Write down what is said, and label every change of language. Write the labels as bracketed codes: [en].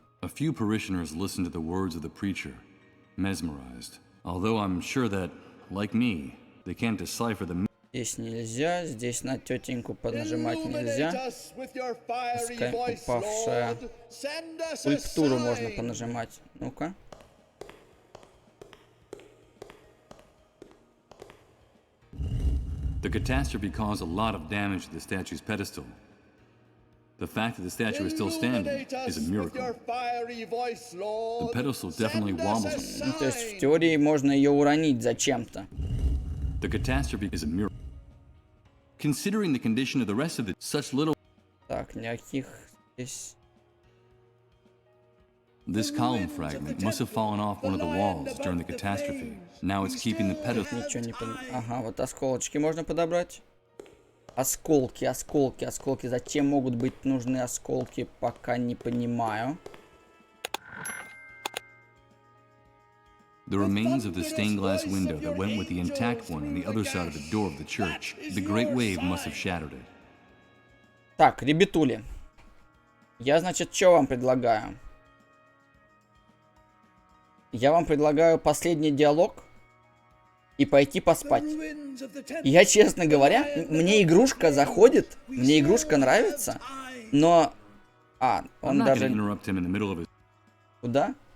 [en] A few parishioners listened to the words of the preacher, mesmerized. Although I'm sure that, like me, they can't decipher the... [ru] Здесь нельзя, здесь на тетеньку поднажимать нельзя. Пускай упавшая. Скульптуру можно понажимать. Ну-ка. [en] The catastrophe caused a lot of damage to the statue's pedestal. The fact that the statue is still standing is a miracle. The pedestal definitely wobbles. [ru] Ну, то есть в теории можно ее уронить зачем-то. [en] The catastrophe is a miracle. Considering the condition of the rest of the such little. [ru] Так, никаких здесь. [en] This column fragment must have fallen off one of the walls during the catastrophe. Now it's keeping the pedestal. [ru] Ничего не понимаю. Ага, вот осколочки можно подобрать. Осколки, осколки, осколки. Зачем могут быть нужны осколки, пока не понимаю. [en] The remains of the stained glass window that went with the intact one on the other side of the door of the church. The great wave must have shattered it. [ru] Так, ребятули. Я, значит, что вам предлагаю? Я вам предлагаю последний диалог и пойти поспать. Я, честно говоря, мне игрушка заходит, мне игрушка нравится, но... он даже... Куда?